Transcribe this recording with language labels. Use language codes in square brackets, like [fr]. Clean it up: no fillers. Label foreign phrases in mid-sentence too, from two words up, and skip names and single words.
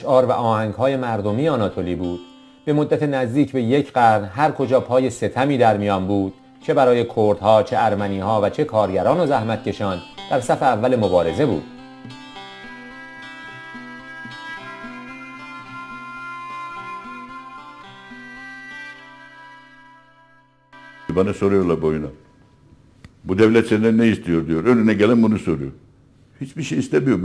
[fa] و آهنگ‌های مردمی آناتولی بود، به مدت نزدیک به 1 قرن هر کجا پای ستمی در میان بود، چه برای کردها، چه ارمنی‌ها و چه کارگران و زحمتکشان، در صف اول مبارزه بود. [tr] Bana soruyorlar boyuna. Bu devlet senden ne istiyor diyor. Önüne gelen bunu soruyor. Hiçbir şey istemiyor.